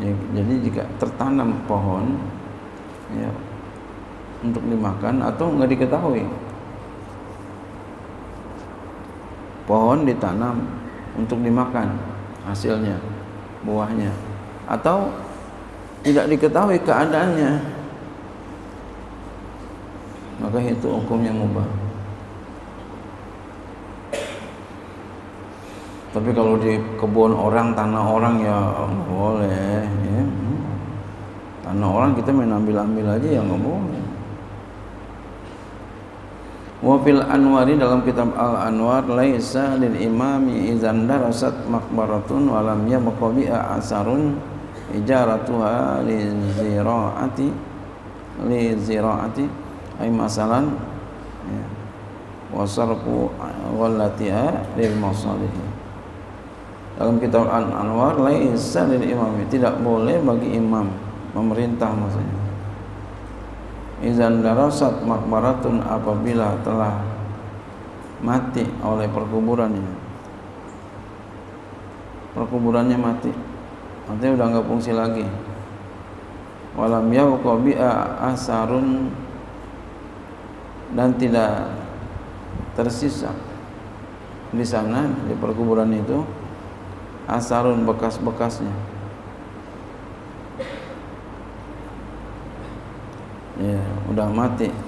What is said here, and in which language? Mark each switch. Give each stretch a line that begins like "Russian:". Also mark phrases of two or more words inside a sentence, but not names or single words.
Indonesian: Ya, jadi jika tertanam pohon ya untuk dimakan atau nggak diketahui, pohon ditanam untuk dimakan hasilnya, buahnya, atau tidak diketahui keadaannya, maka itu hukumnya mubah. Tapi kalau di kebun orang, tanah orang ya nggak boleh ya. Tanah orang kita main ambil-ambil aja ya nggak boleh.
Arabic: وفي الأنوار,
Indonesian: dalam kitab al-anwar,
Arabic: ليس للإمام إذا درست مقبرة ولم يبق بها أثر إجارتها لزراعة أي مثلا يا وصرف غلتها للمصالح.
Indonesian: Dalam kitab al-anwar,
Arabic: ليس للإمام,
Indonesian: tidak boleh bagi imam, pemerintah maksudnya,
Arabic: إذا درست مقبرة,
Indonesian: apabila telah mati oleh perkuburannya mati, artinya udah nggak fungsi lagi.
Arabic: ولم يبق بها أثر,
Indonesian: dan tidak tersisa di sana, di perkuburan itu, asarun, bekas-bekasnya. Ya, udah mati.